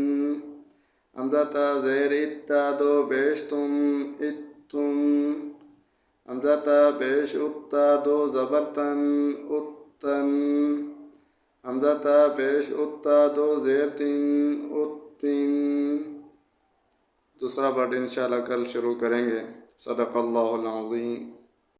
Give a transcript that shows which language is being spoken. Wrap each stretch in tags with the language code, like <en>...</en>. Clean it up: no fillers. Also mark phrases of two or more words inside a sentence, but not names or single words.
<brh>حمزہ تا زیر اتا دو پیش تن، اتن۔ حمزہ تا پیش اتا دو زبر تن، اتن۔ حمزہ تا پیش اتا دو زیر تن، اتن۔</brh> <ur>دوسرا پارٹ انشاءاللہ کل شروع کریں گے۔</ur> <ar>صدق اللہ العظیم۔</ar>